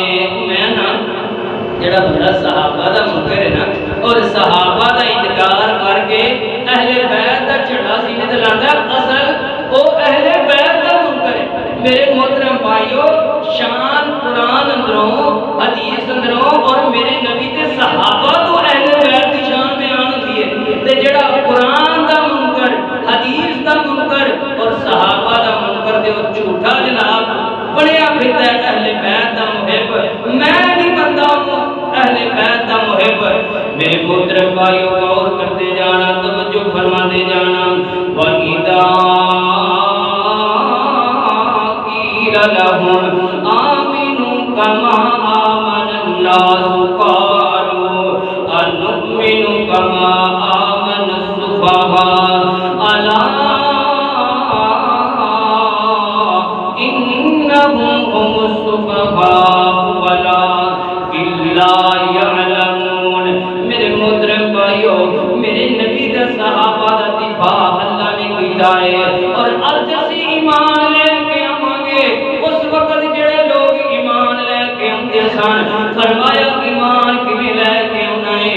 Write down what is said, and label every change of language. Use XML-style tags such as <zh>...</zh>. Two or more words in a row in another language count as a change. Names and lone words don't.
<pa>میں نا جڑا بڑا صحابہ دا منکر ہے نا اور صحابہ دا انکار کر کے اہل بیت دا جھنڈا سینے تے لاتا اصل وہ اہل بیت دا منکر ہے۔ میرے محترم بھائیو شان قرآن اندروں حدیث اندروں اور میرے نبی تے صحابہ تو اہل بیت دی شان بیان ہوتی ہے، تے جڑا قرآن دا منکر حدیث دا منکر اور صحابہ دا منکر دے وہ جھوٹا جناب بڑیا پھرتا ہے اہل بیت دا محب، میں نہیں بندہ ہوں اہل بیت دا محب۔</pa> <ur>میرے محترم بھائیو غور کرتے جانا، توجہ فرماتے جانا،</ur> <ar>وَإِذَا قِيلَ لَهُمْ آمِنُوا كَمَا آمَنَ النَّاسُ قَالُوا أَنُؤْمِنُ كَمَا آمَنَ السُّفَهَاءُ أَلَا إِنَّهُمْ هُمُ السُّفَهَاءُ وَلَكِنْ لَا يَعْلَمُونَ۔</ar> <pa>میرے محترم بھائیو میرے نبی دا صحابہ دا دفاع اللہ نے کیتا ہے، اور اج اسی ایمان لے کے آواں گے اس وقت جڑے لوگ ایمان لے کے آندے سن، فرمایا ایمان کیویں لے کے آنا ہے؟</pa>